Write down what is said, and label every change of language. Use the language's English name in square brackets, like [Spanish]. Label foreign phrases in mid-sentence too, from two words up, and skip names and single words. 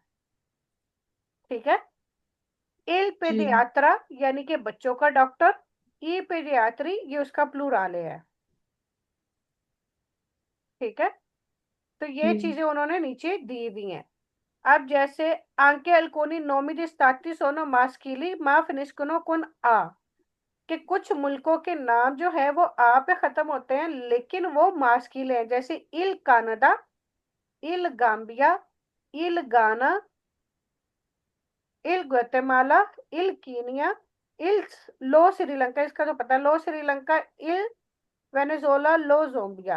[Hindi] ठीक है। इल जी पेडियात्रा यानी कि बच्चों का डॉक्टर। [Italian] i pediatri [Hindi] ये उसका प्लूराल है। ठीक है। तो ये जी चीजें उन्होंने नीचे दी हुई हैं। अब जैसे [Italian] anche alcuni nomi di stati sono maschili ma finiscono con a, [Hindi] कि कुछ मुल्कों के नाम जो है वो आ पे खत्म होते हैं लेकिन वो मास्किल है। जैसे इल कनाडा, इल गाम्बिया, इल गाना, इल ग्वाटेमाला, इल कीनिया, इल लो श्रीलंका, इसका तो पता है, लो श्रीलंका, इल वेनेजुएला, लो जोम्बिया।